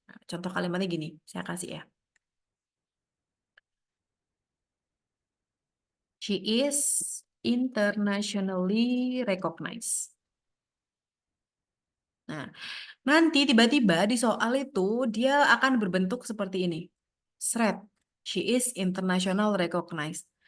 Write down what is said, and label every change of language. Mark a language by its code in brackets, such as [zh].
[id] Nah, contoh kalimatnya gini, saya kasih ya. [en] She is internationally recognized. [id] Nah, nanti tiba-tiba di soal itu dia akan berbentuk seperti ini. Thread. [en] She is international recognized.